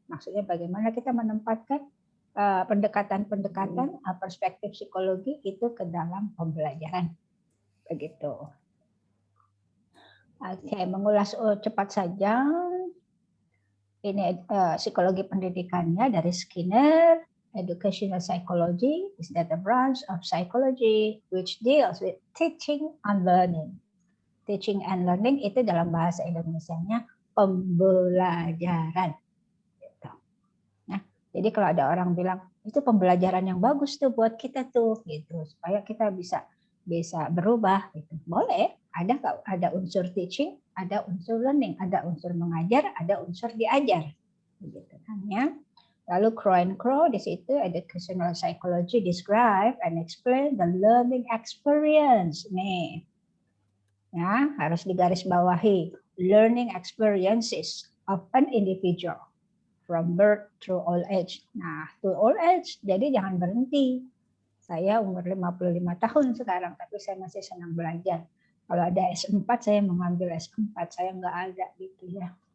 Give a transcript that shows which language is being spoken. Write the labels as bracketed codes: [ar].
[id] Maksudnya bagaimana kita menempatkan pendekatan-pendekatan perspektif psikologi itu ke dalam pembelajaran. Begitu. Oke, mengulas cepat saja. Ini psikologi pendidikannya dari Skinner. [en] Educational psychology is that a branch of psychology which deals with teaching and learning. Teaching and learning [id] itu dalam bahasa Indonesianya pembelajaran. Gitu. Nah, jadi kalau ada orang bilang itu pembelajaran yang bagus tuh buat kita tuh, gitu, supaya kita bisa berubah. Gitu. Boleh. Ada unsur teaching, ada unsur learning, ada unsur mengajar, ada unsur diajar. Begitu kan ya. Lalu Crow di situ [en] educational psychology describe and explain the learning experience. [id] Nih. Ya, harus digarisbawahi. [en] Learning experiences of an individual from birth through old age. [id] Nah, [en] to old age, [id] jadi jangan berhenti. Saya umur 55 tahun sekarang, tapi saya masih senang belajar. Kalau ada S4, saya mengambil S4, saya nggak ada gitu ya.